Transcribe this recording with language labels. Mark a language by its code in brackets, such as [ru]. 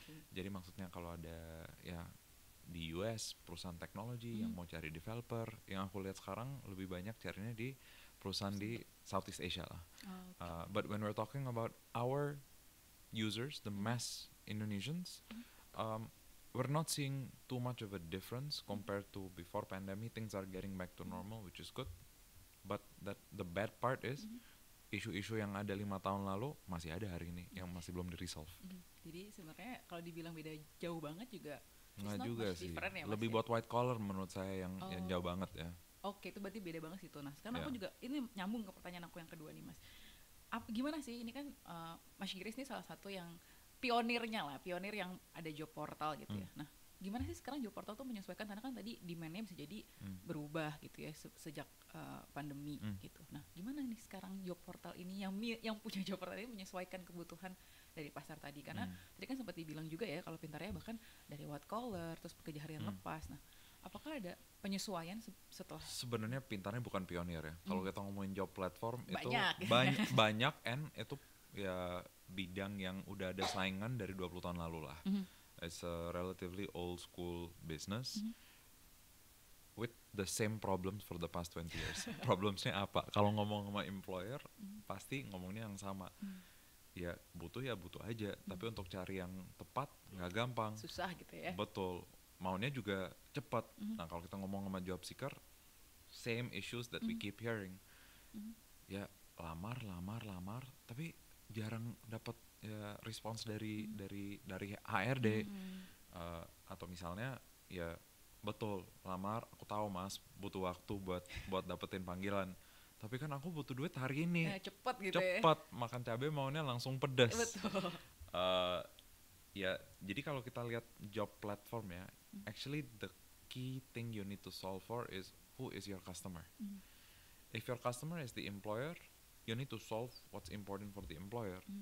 [id] Jadi maksudnya kalau ada ya di US perusahaan teknologi yang mau cari developer, yang aku lihat sekarang lebih banyak carinya di perusahaan di Southeast Asia lah. [en] But when we're talking about our users, the mass Indonesians, we're not seeing too much of a difference compared to before pandemic. Things are getting back to normal, which is good. But the bad part is [id] isu-isu yang ada 5 tahun lalu masih ada hari ini yang masih belum di-resolve. Jadi sebenarnya kalau dibilang beda jauh banget juga nggak juga sih. Ya, lebih buat white collar menurut saya yang jauh banget ya. Oke, itu berarti beda banget sih tuh. Nah, sekarang aku juga ini nyambung ke pertanyaan aku yang kedua nih, Mas. Gimana sih ini kan Mas Giris ini salah satu yang pionir yang ada job portal gitu ya. Nah, gimana sih sekarang job portal tuh menyesuaikan, karena kan tadi demand-nya bisa jadi berubah gitu ya sejak pandemi gitu. Nah, gimana nih sekarang job portal ini yang punya job portal ini menyesuaikan kebutuhan dari pasar tadi, karena tadi kan sempat dibilang juga ya kalau Pintarnya bahkan dari white collar terus pekerja harian lepas. Nah, apakah ada penyesuaian setelah? Sebenarnya Pintarnya bukan pionir ya. Kalau kita ngomongin job platform banyak. Itu banyak and itu ya bidang yang udah ada saingan dari 20 tahun lalu lah. [en] It's a relatively old school business with the same problems for the past 20 years. [id] Problemsnya apa? Kalau ngomong sama employer pasti ngomongnya yang sama. Ya butuh aja, tapi untuk cari yang tepat nggak gampang. Susah gitu ya. Betul. Maunya juga cepat. Nah kalau kita ngomong sama [en] job seeker, same issues that we keep hearing. [id] Ya lamar, tapi jarang dapat ya respons dari HRD. Atau misalnya ya betul lamar, aku tahu Mas butuh waktu buat dapetin panggilan. Tapi kan aku butuh duit hari ini. Cepet gitu cepet, ya. Makan cabai maunya langsung pedas. Betul. Ya, jadi kalau kita lihat job platform ya, [en] actually the key thing you need to solve for is who is your customer. If your customer is the employer, you need to solve what's important for the employer.